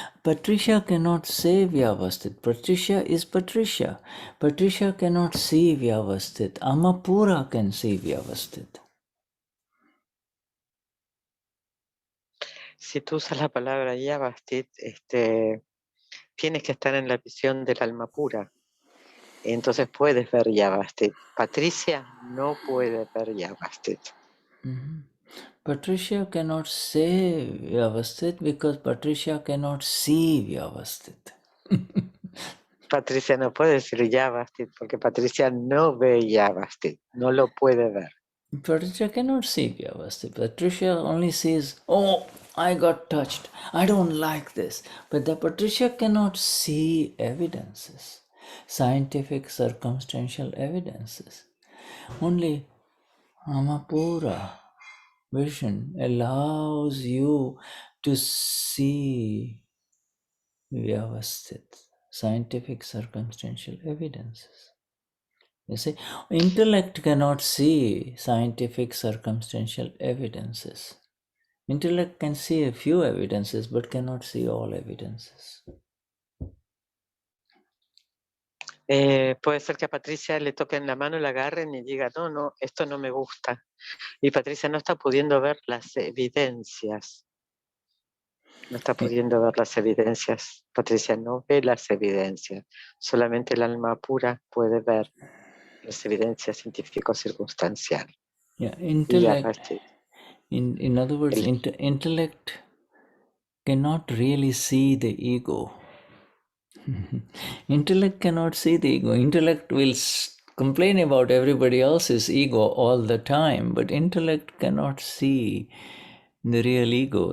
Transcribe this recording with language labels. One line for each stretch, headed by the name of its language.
English: Patricia cannot say Vyavasthit. Patricia is Patricia. Patricia cannot see Vyavasthit. Amapura can see Vyavasthit.
Spanish: Si tú usas la palabra Vyavasthit, tienes que estar en la visión del alma pura. Entonces puedes ver Vyavasthit. Patricia no puede ver Vyavasthit.
English: Patricia cannot say Vyavasthit because Patricia cannot see Vyavasthit.
Spanish: Patricia no puede decir Vyavasthit porque Patricia no ve Vyavasthit, no lo puede ver.
English: Patricia cannot see Vyavasthit. Patricia only says, oh, I got touched. I don't like this. But the Patricia cannot see evidences, scientific circumstantial evidences. Only Amapura vision allows you to see Vyavasthit, scientific circumstantial evidences. You see, intellect cannot see scientific circumstantial evidences. Intellect can see a few evidences but cannot see all evidences.
Spanish: Puede ser que a Patricia le toquen la mano, la agarren y diga, no, esto no me gusta. Y Patricia no está pudiendo ver las evidencias. No está pudiendo ver las evidencias. Patricia no ve las evidencias. Solamente el alma pura puede ver las evidencias científico-circunstanciales.
English: Yeah, intellect. In other words, intellect cannot really see the ego. Intellect cannot see the ego. Intellect will complain about everybody else's ego all the time, but intellect cannot see the real ego.